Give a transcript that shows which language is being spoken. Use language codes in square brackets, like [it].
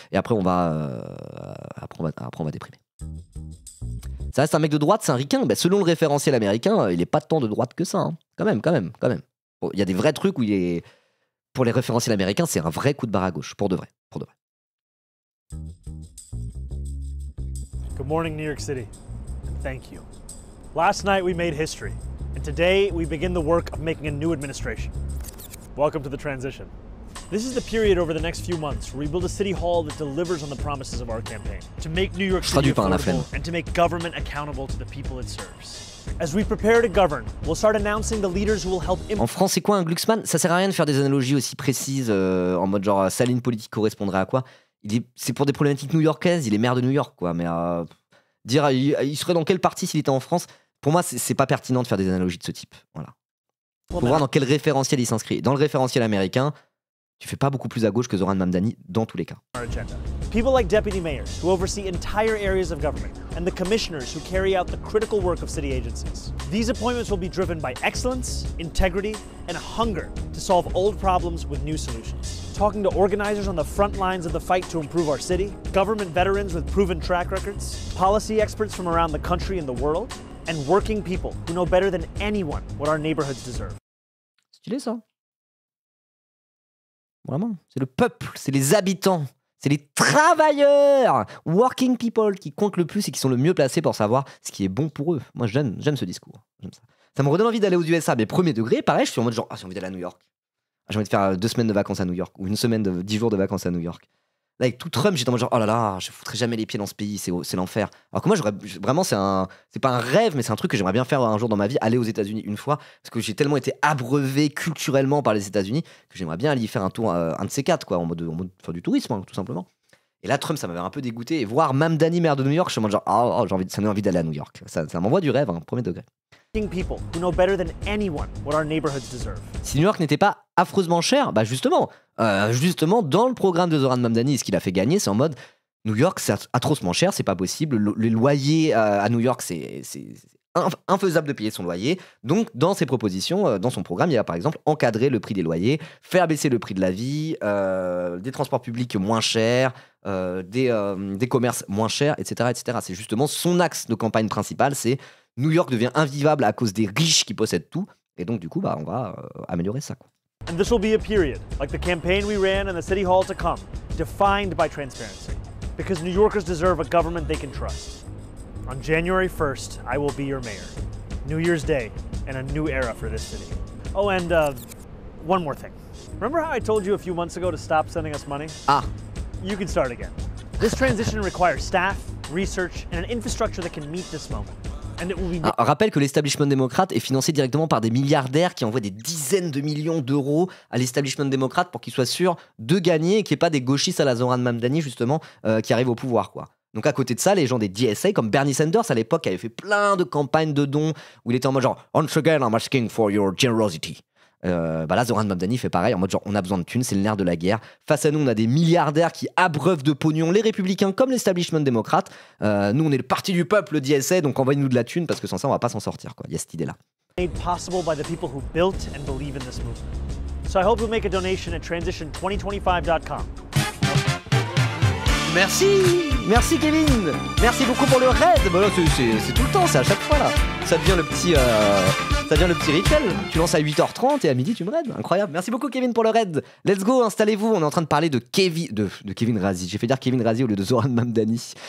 [fr] Et après on va déprimer. Ça reste un mec de droite, c'est un ricain. Bah, selon le référentiel américain, il est pas tant de droite que ça. Hein. Quand même. Bon, il y a des vrais trucs où il est... Pour les référentiels américains, c'est un vrai coup de barre à gauche, pour de vrai. [en] Good morning, New York City, and thank you. Last night we made history, and today we begin the work of making a new administration. Welcome to the transition. This is the period over the next few months where we build a city hall that delivers on the promises of our campaign, to make New York City affordable and to make government accountable to the people it serves. As we prepare to govern, we'll start announcing the leaders who will help. [fr] En France, c'est quoi un Glucksmann? Ça sert à rien de faire des analogies aussi précises en mode genre sa ligne politique correspondrait à quoi. C'est pour des problématiques new-yorkaises, il est maire de New York, quoi. Mais dire il serait dans quel parti s'il était en France, pour moi, c'est pas pertinent de faire des analogies de ce type. Voilà. Faut voir dans quel référentiel il s'inscrit. Dans le référentiel américain, tu fais pas beaucoup plus à gauche que Zoran Mamdani dans tous les cas. [en] People like deputy mayors who oversee entire areas of government and the commissioners who carry out the critical work of city agencies. These appointments will be driven by excellence, integrity, and a hunger to solve old problems with new solutions. Talking to organizers on the front lines of the fight to improve our city, government veterans with proven track records, policy experts from around the country and the world, and working people who know better than anyone what our neighborhoods deserve. [fr] Stylé ça. Vraiment, c'est le peuple, c'est les habitants, c'est les travailleurs, [en] working people [fr] qui comptent le plus et qui sont le mieux placés pour savoir ce qui est bon pour eux. Moi, j'aime ce discours. J'aime ça. Ça me redonne envie d'aller aux USA, mais premier degré, pareil, je suis en mode genre, j'ai envie d'aller à New York. J'ai envie de faire 2 semaines de vacances à New York, ou 10 jours de vacances à New York. Là, avec tout Trump, j'étais en mode genre, oh là là, je foutrais jamais les pieds dans ce pays, c'est l'enfer. Alors que moi, vraiment, c'est pas un rêve, mais c'est un truc que j'aimerais bien faire un jour dans ma vie, aller aux États-Unis une fois, parce que j'ai tellement été abreuvé culturellement par les États-Unis que j'aimerais bien aller y faire un tour, un de ces 4, quoi, en mode faire du tourisme, hein, tout simplement. Et là, Trump, ça m'avait un peu dégoûté. Et voir Mamdani, maire de New York, je suis en mode genre, ça me donne envie d'aller à New York. Ça m'envoie du rêve, hein, premier degré. [en] People who know better than anyone what our neighborhoods deserve. [fr] Si New York n'était pas affreusement cher, bah justement, dans le programme de Zoran Mamdani, ce qu'il a fait gagner, c'est en mode New York, c'est atrocement cher, c'est pas possible. Les loyers à New York, c'est infaisable de payer son loyer. Donc, dans ses propositions, dans son programme, il y a par exemple encadrer le prix des loyers, faire baisser le prix de la vie, des transports publics moins chers, des commerces moins chers, etc., etc. C'est justement son axe de campagne principal, c'est New York devient invivable à cause des riches qui possèdent tout. Et donc, du coup, bah, on va améliorer ça, quoi. [en] And this will be a period, like the campaign we ran and the city hall to come, defined by transparency. Because New Yorkers deserve a government they can trust. On January 1st, I will be your mayor. New Year's Day, and a new era for this city. Oh, and one more thing. Remember how I told you a few months ago to stop sending us money? Ah. You can start again. This transition requires staff, research, and an infrastructure that can meet this moment. [fr] Rappelle que l'establishment démocrate est financé directement par des milliardaires qui envoient des dizaines de millions d'euros à l'establishment démocrate pour qu'il soit sûr de gagner et qu'il n'y ait pas des gauchistes à la Zoran Mamdani justement qui arrivent au pouvoir, quoi. Donc à côté de ça, les gens des DSA comme Bernie Sanders à l'époque avaient fait plein de campagnes de dons où il était en mode genre [en] once again I'm asking for your generosity. [fr] Bah là, Zoran Mamdani fait pareil en mode genre on a besoin de thunes, c'est le nerf de la guerre. Face à nous, on a des milliardaires qui abreuvent de pognon les républicains comme l'establishment démocrate. Nous, on est le parti du peuple, le DSA, donc envoyez-nous de la thune parce que sans ça, on va pas s'en sortir, quoi. Il y a cette idée-là. [en] Made possible by the people who built and believe in this movement. So I hope you'll make a donation at transition2025.com. [fr] Merci Kevin. Merci beaucoup pour le raid. Bah là, c'est tout le temps, c'est à chaque fois là. Ça devient le petit Ça devient le petit rituel. Tu lances à 8h30 et à midi, tu me raides. Incroyable. Merci beaucoup, Kevin, pour le raid. [en] Let's go, [fr] installez-vous. On est en train de parler de Kevin Razi. J'ai fait dire Kevin Razi au lieu de Zoran Mamdani.